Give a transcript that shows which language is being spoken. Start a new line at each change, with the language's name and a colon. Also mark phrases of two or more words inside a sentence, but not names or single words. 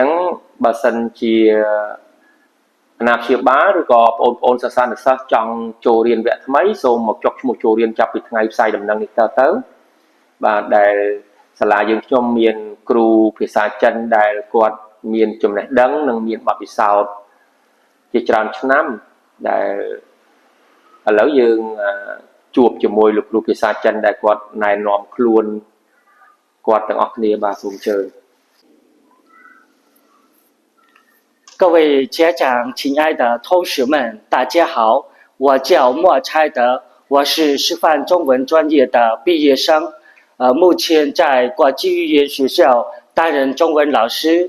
Khmer: ងបើសិនជាអាណាព្យាបាលឬក៏បងប្អូនសិស្សានុសិស្សចង់ចូលរៀនវគ្គថ្មីសូមមកចុះឈ្មោះចូលរៀនចាប់ពីថ្ងៃផ្សាយដំណឹងនេះទៅបាទដែលសាលាយើងខ្ញុំមានគ្រូភាសាចិនដែលគាត់មានចំណេះដឹងនិងមានបទពិសោធន៍ជាច្រើនឆ្នាំដែលឥឡូវយើងជួបជាមួយលោកគ្រូភាសាចិនដែលគាត់ណែនាំខ្លួនគាត់ទាំងអស់គ្នាបាទសូមអញ្ជើញ
Chinese: 各位家长，亲爱的同学们，大家好，我叫莫拆德，我是师范中文专业的毕业生，目前在国际语言学校担任中文老师。